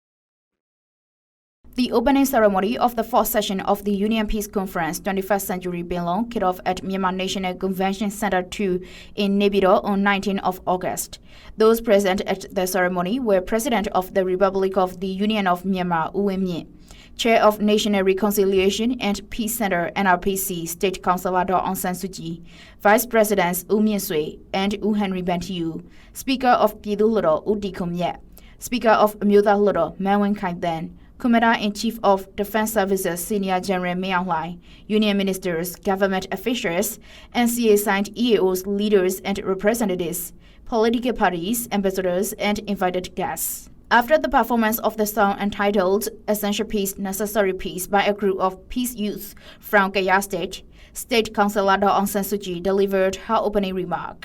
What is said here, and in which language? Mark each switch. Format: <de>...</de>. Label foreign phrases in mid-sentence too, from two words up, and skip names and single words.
<en>The opening ceremony of the fourth session of the Union Peace Conference 21st Century Panglong kicked off at Myanmar National Convention Center 2 in Nay Pyi Taw on 19th of August. Those present at the ceremony were President of the Republic of the Union of Myanmar, U Win Myint, Chair of National Reconciliation and Peace Center NRPC State Counsellor Aung San Suu Kyi, Vice Presidents U Myint Sui and U Henry Bantiu, Speaker ofပြည်သူ့လွှတ်တော် U Ti Kum Yet, Speaker of အမျိုးသားလွှတ်တော် Man Win Khai Then, Commander-in-Chief of Defense Services Senior General Myanmar, union ministers, government officials, NCA-signed EAOs, leaders and representatives, political parties, ambassadors, and invited guests. After the performance of the song entitled Essential Peace, Necessary Peace by a group of peace youths from Gaya State, State Counsellor Aung San Suu Kyi delivered her opening remark.</en>